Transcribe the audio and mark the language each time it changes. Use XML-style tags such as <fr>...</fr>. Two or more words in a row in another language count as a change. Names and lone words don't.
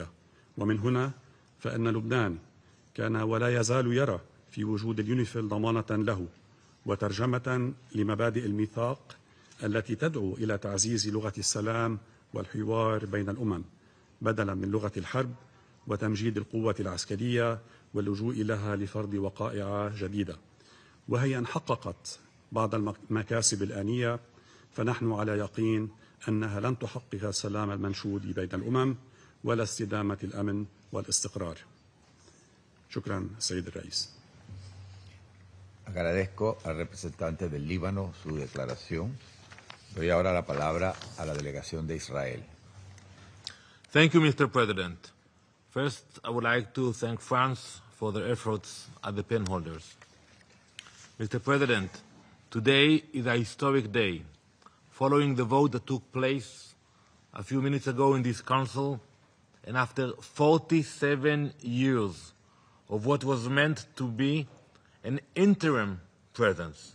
<ar>ومن هنا فإن لبنان كان ولا يزال يرى في وجود اليونيفيل ضمانة له وترجمة لمبادئ الميثاق التي تدعو إلى تعزيز لغة السلام والحوار بين الأمم بدلا من لغة الحرب وتمجيد القوة العسكرية واللجوء لها لفرض وقائع جديدة. وهي إن حققت بعض المكاسب الآنية فنحن على يقين أنها لن تحقق السلام المنشود بين الأمم ولا استدامة الأمن والاستقرار. شكرا سيد الرئيس.</ar> <es>Agradezco al representante del Líbano su declaración. Doy ahora la palabra a la delegación de Israel.</es> <en>Thank you, Mr. President. First, I would like to thank France for their efforts as the penholders. Mr. President, today is a historic day. Following the vote that took place a few minutes ago in this Council, and after 47 years of what was meant to be an interim presence.</en>